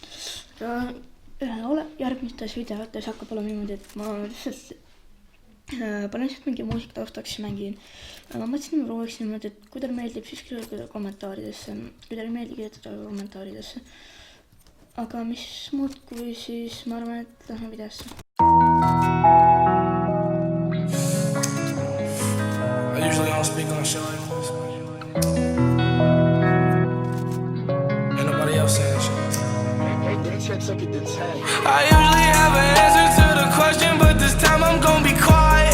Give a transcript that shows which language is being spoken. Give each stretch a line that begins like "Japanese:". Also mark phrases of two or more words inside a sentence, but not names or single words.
Estonian: Ja järgmistes videotes hakkab olema niimoodi, et ma lihtsalt panen lihtsalt mingi muusik taustaks ja mängin. Ma mõtlesin, et ma prooviksin niimoodi, et kui teile meeldib, siis kirjutage kommentaaridesse, kui teile meeldib, kirjutage kommentaaridesse. Aga mis muud kui siis ma arvan, et lähme videosse.
English: I usually don't speak on shit like this. Ain't nobody else saying shit. I usually have an answer to the question, but this time I'm gonna be quiet.